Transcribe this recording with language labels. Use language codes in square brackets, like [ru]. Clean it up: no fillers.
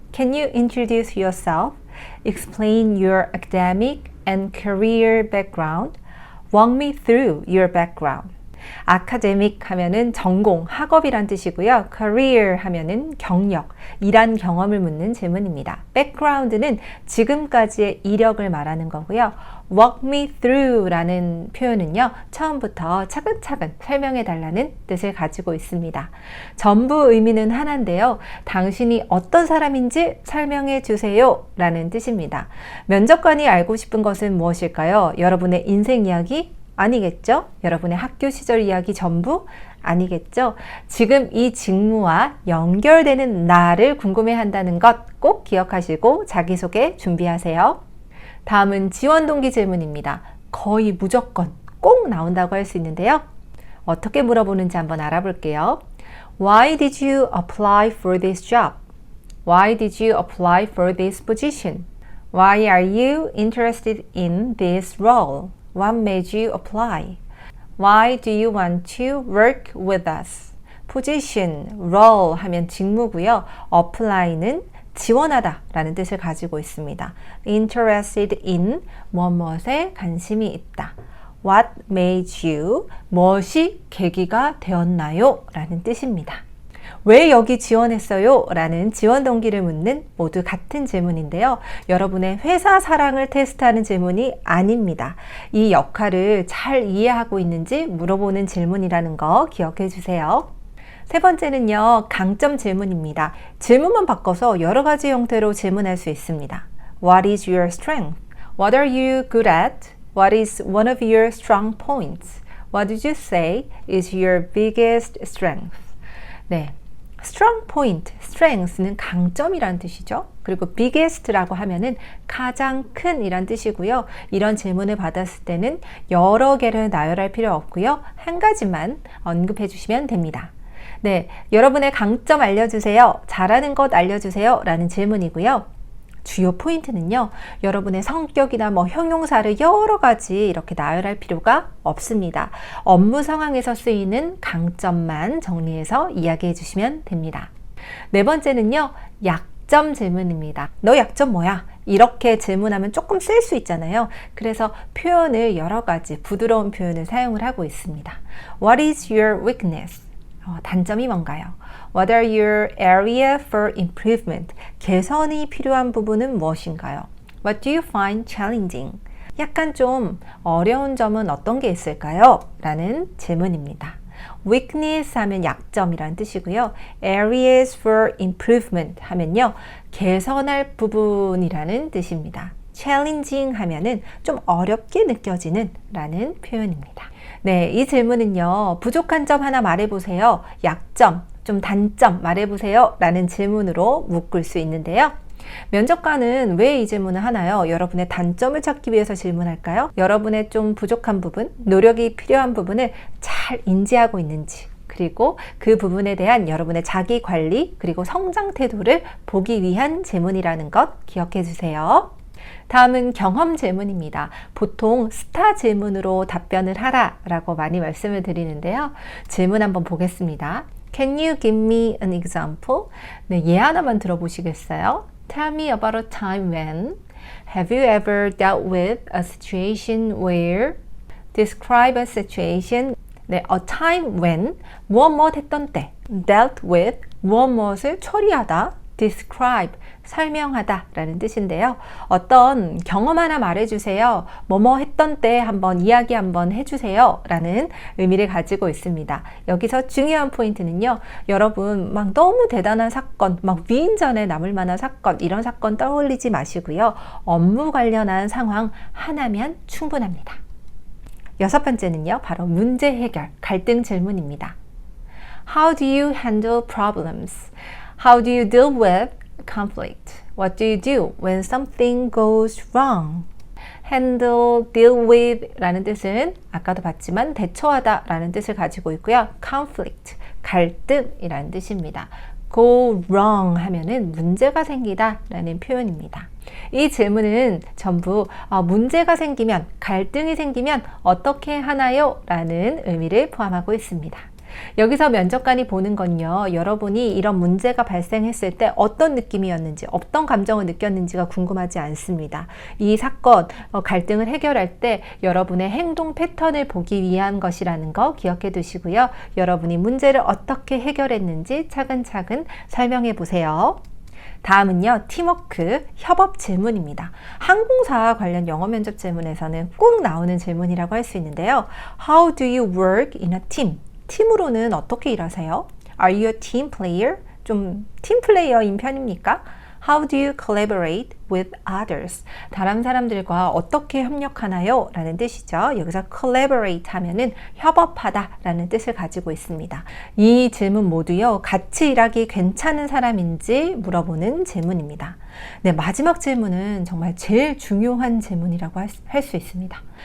[en] Can you introduce yourself? Explain your academic and career background. Walk me through your background. [ko] 아카데믹 하면은 전공, 학업이란 뜻이고요. career 하면은 경력, 일한 경험을 묻는 질문입니다. background는 지금까지의 이력을 말하는 거고요. [en] walk me through [ko] 라는 표현은요. 처음부터 차근차근 설명해 달라는 뜻을 가지고 있습니다. 전부 의미는 하나인데요. 당신이 어떤 사람인지 설명해 주세요 라는 뜻입니다. 면접관이 알고 싶은 것은 무엇일까요? 여러분의 인생 이야기? 아니겠죠? 여러분의 학교 시절 이야기 전부? 아니겠죠? 지금 이 직무와 연결되는 나를 궁금해한다는 것 꼭 기억하시고 자기소개 준비하세요. 다음은 지원 동기 질문입니다. 거의 무조건 꼭 나온다고 할 수 있는데요. 어떻게 물어보는지 한번 알아볼게요. [en] Why did you apply for this job? Why did you apply for this position? Why are you interested in this role? What made you apply? Why do you want to work with us? [ko] position, role 하면 직무고요. apply는 지원하다 라는 뜻을 가지고 있습니다. [en] interested in, [ko] 무엇에 관심이 있다. [en] What made you, [ko] 무엇이 계기가 되었나요? 라는 뜻입니다. 왜 여기 지원했어요? 라는 지원 동기를 묻는 모두 같은 질문인데요. 여러분의 회사 사랑을 테스트하는 질문이 아닙니다. 이 역할을 잘 이해하고 있는지 물어보는 질문이라는 거 기억해 주세요. 세 번째는요, 강점 질문입니다. 질문만 바꿔서 여러 가지 형태로 질문할 수 있습니다. [en] What is your strength? What are you good at? What is one of your strong points? What did you say is your biggest strength? [ko] 네. strong point, strength는 강점이란 뜻이죠. 그리고 biggest라고 하면은 가장 큰 이란 뜻이고요. 이런 질문을 받았을 때는 여러 개를 나열할 필요 없고요. 한 가지만 언급해 주시면 됩니다. 네, 여러분의 강점 알려주세요. 잘하는 것 알려주세요. 라는 질문이고요. 주요 포인트는요. 여러분의 성격이나 형용사를 여러 가지 이렇게 나열할 필요가 없습니다. 업무 상황에서 쓰이는 강점만 정리해서 이야기해 주시면 됩니다. 네 번째는요. 약점 질문입니다. 너 약점 뭐야? 이렇게 질문하면 조금 쓸 수 있잖아요. 그래서 표현을 여러 가지 부드러운 표현을 사용을 하고 있습니다. [en] What is your weakness? [ko] 단점이 뭔가요? [en] What are your area for improvement? [ko] 개선이 필요한 부분은 무엇인가요? [en] What do you find challenging? [ko] 약간 좀 어려운 점은 어떤 게 있을까요? 라는 질문입니다. weakness 하면 약점이라는 뜻이고요. [en] areas for improvement [ko] 하면요. 개선할 부분이라는 뜻입니다. challenging 하면은 좀 어렵게 느껴지는 라는 표현입니다. 네, 이 질문은요. 부족한 점 하나 말해보세요. 약점, 좀 단점 말해보세요. 라는 질문으로 묶을 수 있는데요. 면접관은 왜 이 질문을 하나요? 여러분의 단점을 찾기 위해서 질문할까요? 여러분의 좀 부족한 부분, 노력이 필요한 부분을 잘 인지하고 있는지, 그리고 그 부분에 대한 여러분의 자기 관리, 그리고 성장 태도를 보기 위한 질문이라는 것 기억해 주세요. 다음은 경험 질문입니다. 보통 스타 질문으로 답변을 하라 라고 많이 말씀을 드리는데요. 질문 한번 보겠습니다. [en] Can you give me an example? [ko] 네, 예 하나만 들어보시겠어요? [en] Tell me about a time when. Have you ever dealt with a situation where. Describe a situation. [ko] 네, [en] a time when. [ko] 무엇 했던 때. [en] Dealt with. [ko] 무엇을 처리하다. describe, 설명하다 라는 뜻인데요. 어떤 경험 하나 말해주세요. 뭐뭐 했던 때 한번 이야기 한번 해주세요 라는 의미를 가지고 있습니다. 여기서 중요한 포인트는요. 여러분 막 너무 대단한 사건, 막 위인전에 남을 만한 사건, 이런 사건 떠올리지 마시고요. 업무 관련한 상황 하나면 충분합니다. 여섯 번째는요. 바로 문제 해결, 갈등 질문입니다. [en] How do you handle problems? How do you deal with conflict? What do you do when something goes wrong? [ko] handle, [en] deal with [ko] 라는 뜻은 아까도 봤지만 대처하다 라는 뜻을 가지고 있고요. conflict, 갈등이라는 뜻입니다. [en] go wrong [ko] 하면은 문제가 생기다 라는 표현입니다. 이 질문은 전부 문제가 생기면, 갈등이 생기면 어떻게 하나요? 라는 의미를 포함하고 있습니다. 여기서 면접관이 보는 건요, 여러분이 이런 문제가 발생했을 때 어떤 느낌이었는지, 어떤 감정을 느꼈는지가 궁금하지 않습니다. 이 사건, 갈등을 해결할 때 여러분의 행동 패턴을 보기 위한 것이라는 거 기억해 두시고요. 여러분이 문제를 어떻게 해결했는지 차근차근 설명해 보세요. 다음은요, 팀워크, 협업 질문입니다. 항공사 관련 영어 면접 질문에서는 꼭 나오는 질문이라고 할 수 있는데요. [en] How do you work in a team? [ko] 팀으로는 어떻게 일하세요? [en] Are you a team player? [ko] 좀 팀 플레이어인 편입니까? [en] How do you collaborate with others? [ko] 다른 사람들과 어떻게 협력하나요? 라는 뜻이죠. 여기서 collaborate 하면은 협업하다 라는 뜻을 가지고 있습니다. 이 질문 모두요, 같이 일하기 괜찮은 사람인지 물어보는 질문입니다. 네, 마지막 질문은 정말 제일 중요한 질문이라고 할 수 있습니다.